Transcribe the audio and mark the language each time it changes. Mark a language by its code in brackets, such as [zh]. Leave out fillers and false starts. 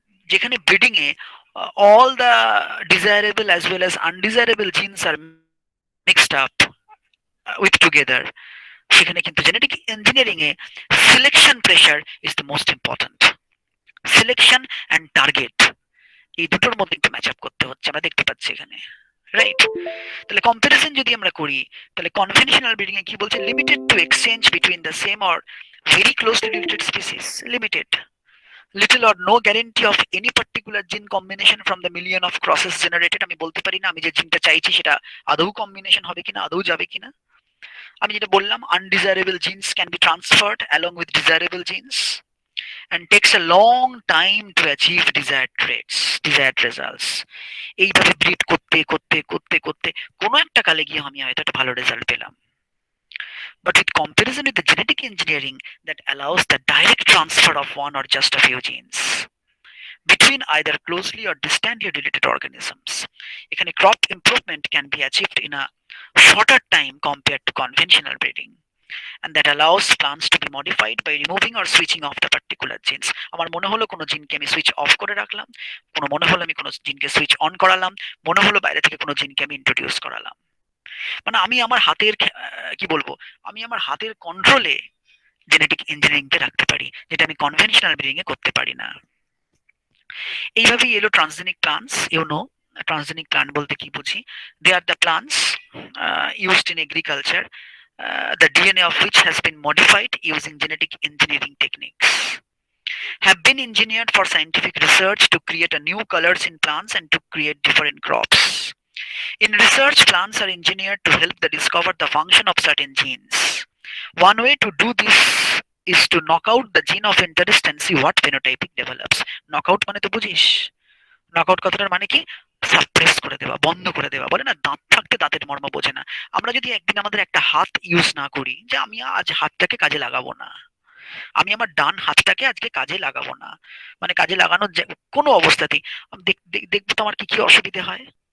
[bn] যেখানে breeding A [en] all the desirable as well as undesirable genes are mixed up with together, [bn] সেখানে কিন্তু genetic engineering A [en] Selection pressure is the most important. [bn] Selection and target, এই দুটোর মধ্যে একটু match up করতে হচ্ছে, আমরা দেখতে পাচ্ছি এখানে, রাইট? তাহলে কম্পারিজন যদি আমরা করি, তাহলে কনভেনশনাল ব্রিডিং এ কি বলছে? [en] Limited to exchange between the same or very closely related species, limited, little or no guarantee of any particular gene combination from the million of crosses generated। [bn] আমি বলতে পারি না আমি যে জিনটা চাইছি সেটা আদৌ কম্বিনেশন হবে কিনা, আদৌ যাবে কিনা। আমি যেটা বললাম, [en] undesirable genes can be transferred along with desirable genes and takes a long time to achieve desired traits, desired results। [bn] এইভাবে ব্রিড করতে করতে করতে করতে কোনো একটা কালে গিয়ে আমি হয়তো একটা ভালো রেজাল্ট পেলাম। [en] But with comparison with the genetic engineering that allows the direct transfer of one or just a few genes between either closely or distantly related organisms, এখানে crop improvement can be achieved in a shorter time compared to conventional breeding, and that allows plants to be modified by removing or switching off the particular genes। [bn] আমার মনে হলো কোনো জিনকে আমি switch off করে রাখলাম, কোনো মনে হলো আমি কোনো জিনকে সুইচ অন করালাম, মনে হলো বাইরে থেকে কোনো জিনকে আমি ইন্ট্রোডিউস করালাম। মানে আমি আমার হাতের কি বলবো, আমি আমার হাতের কন্ট্রোলে জেনেটিক ইঞ্জিনিয়ারিংকে রাখতে পারি, যেটা আমি কনভেনশনাল ব্রিডিং এ করতে পারি না। এইভাবেই এলো transgenic plants. [en] you know, [bn] transgenic plant বলতে কি বুঝি? [en] They are the plants used in agriculture, the DNA of which has been modified using genetic engineering techniques, have been engineered for scientific research to create a new colors in plants and to create different crops. In research, plants are engineered to help the discover the function of certain genes. One way to do this is to knock out the gene of interest and see what phenotype it develops. [bn] Knockout মানে তো বুঝিস? Knockout কথাটার মানে কি? Suppress করে দেওয়া, বন্ধ করে দেওয়া। বলে না, দাঁত থাকতে দাঁতের মর্ম বোঝে না। আমরা যদি একদিন আমাদের একটা হাত ইউজ না করি, যে আমি আজ হাতটাকে কাজে লাগাবো না, আমি আমার ডান হাতটাকে আজকে কাজে লাগাবো না, মানে কাজে লাগানোর কোনো অবস্থাতেই দেখবো তো আমার কি কি অসুবিধে হয়।